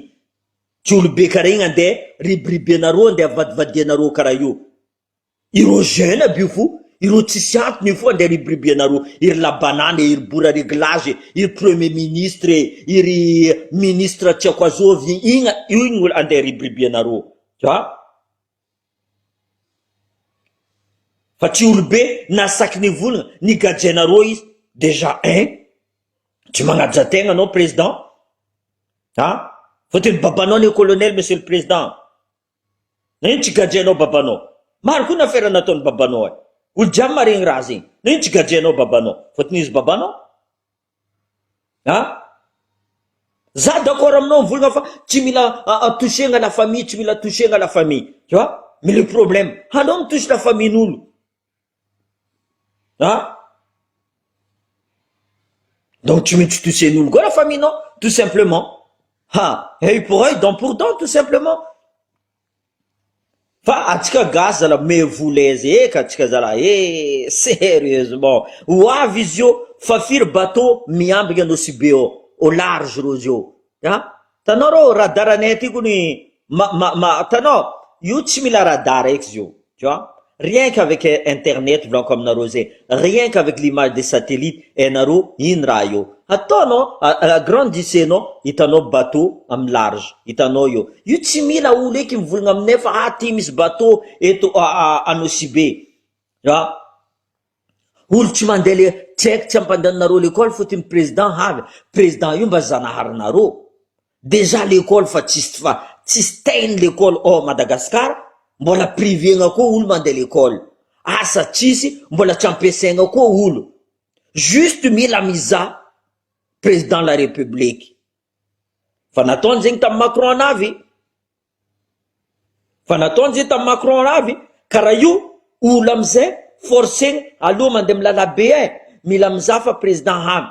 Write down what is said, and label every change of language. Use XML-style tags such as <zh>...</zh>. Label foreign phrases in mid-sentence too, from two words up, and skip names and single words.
<mg>Tsy olobe karaha igny andeha ribribenareo andeha avadivadianareo karaha io. Ireo jeune aby io fo, ireo tsisy antony io fo andeha ribribenareo, iry labanane, iry bora réglage, iry</mg> <fr>premier ministre,</fr> <mg>iry ministre tsy ako azovy igny andeha ribribenareo.</mg> <fr>Tu vois?</fr> <mg>Fa tsy olobe nasaky nivolagna nigajenareo izy déjà tsy magnaja tegna anao président. Fotony babanao ne colonel</mg> <fr>monsieur le président,</fr> <mg>naino tsy gajenao babanao? Maro koa nafera nataony babanao olo jiaby maregny raha zegny, naino tsy gajenao babanao? Fotony izy babanao. Za d'accord aminao mivolagna fa tsy mila touchegna la famille, tsy mila touchegna la famille,</mg> <fr>tu vois? Mais le problème anao mitouche la famille n'olo. Donc tu mets toucher n'olo koa la famille non, tout simplement. Œil pour œil, dent pour dent, tout simplement.</fr> <mg>Fa atsika gasy zala me volaizy eka atsika zala sérieusement ho avy izy io fa firy bateau miambigna anao si be</mg> <fr>au large</fr> <mg>rozy io. Tanao rô radaranay aty kony tanao io tsy mila radar eky izy io,</mg> <fr>tu vois? Rien qu'avec internet</fr> <mg>volaniko aminareo zegny,</mg> <fr>rien qu'avec l'image des satellites</fr> <mg>hainareo ino raha io. Ataonao agrandisenao, hitanao bateau amin'ny large, hitanao io tsy mila olo eky mivolagna aminay fa ty misy bateau eto anao si be. Olo tsy mandeha le tsy haiko tsy ampandehanareo l'école fotony président avy, président io mba zanaharinareo.</mg> <fr>Déjà l'école</fr> <mg>fa tsisy tegny l'école Madagascar, mbola privé-gna koa olo mandeha l'école. Asa tsisy mbola tsy ampiasaigna koa olo.</mg> <fr>Juste</fr> <mg>mila mizaha</mg> <fr>président la république.</fr> <mg>Fa nataony zegny tamin'ny Macron anavy. Macron anavy, karaha io olo amizay forcegny aloha mandeha milala be mila mizaha fa président avy.</mg>